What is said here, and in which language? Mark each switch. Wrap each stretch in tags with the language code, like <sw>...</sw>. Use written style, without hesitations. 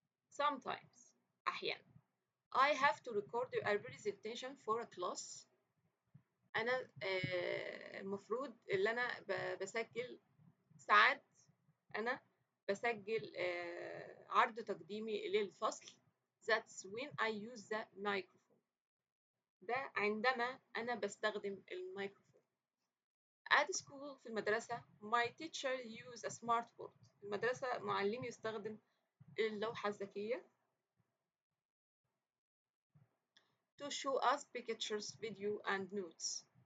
<en>Sometimes أحيانا I have to record a presentation for a class.</en> <ar>أنا المفروض اللي أنا بسجل ساعات أنا بسجل عرض تقديمي للفصل.</ar> <en>That's when I use the microphone.</en> <ar>ده عندما أنا بستخدم الميكروفون.</ar> <en>At school في المدرسة my teacher use a smart board. في المدرسة معلمي يستخدم اللوحة الذكية to show us pictures, video and notes.</en>